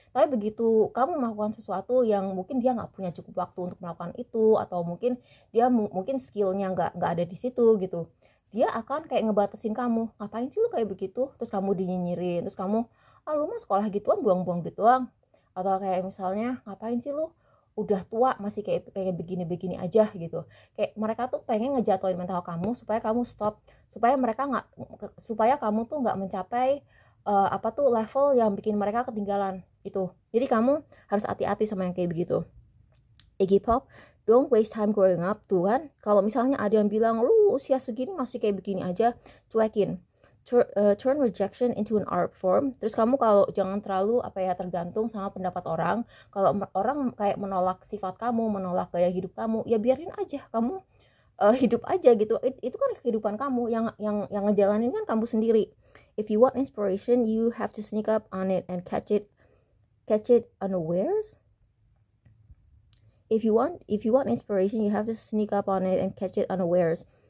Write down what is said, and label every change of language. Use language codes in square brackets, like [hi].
[id] Tapi begitu kamu melakukan sesuatu yang mungkin dia nggak punya cukup waktu untuk melakukan itu, atau mungkin dia mungkin skillnya nggak ada di situ gitu, dia akan kayak ngebatasin kamu, ngapain sih lu kayak begitu, terus kamu dinyinyirin, terus kamu, ah lu mah sekolah gituan buang-buang duit doang, atau kayak misalnya ngapain sih lu udah tua masih kayak pengen begini-begini aja gitu. Kayak mereka tuh pengen ngejatuhin mental kamu supaya kamu stop, supaya mereka nggak, supaya kamu tuh nggak mencapai apa tuh level yang bikin mereka ketinggalan itu. Jadi kamu harus hati-hati sama yang kayak begitu. Iggy Pop, [en] don't waste time growing up. [id] Tuh kan, kalau misalnya ada yang bilang lu usia segini masih kayak begini aja, cuekin. [en] Turn rejection into an art form. [id] Terus kamu kalau jangan terlalu tergantung sama pendapat orang. Kalau orang kayak menolak sifat kamu, menolak gaya hidup kamu, ya biarin aja, kamu hidup aja gitu. Itu kan kehidupan kamu, yang ngejalanin kan kamu sendiri. [en] If you want inspiration, you have to sneak up on it and catch it unawares. If you want inspiration, you have to sneak up on it and catch it unawares.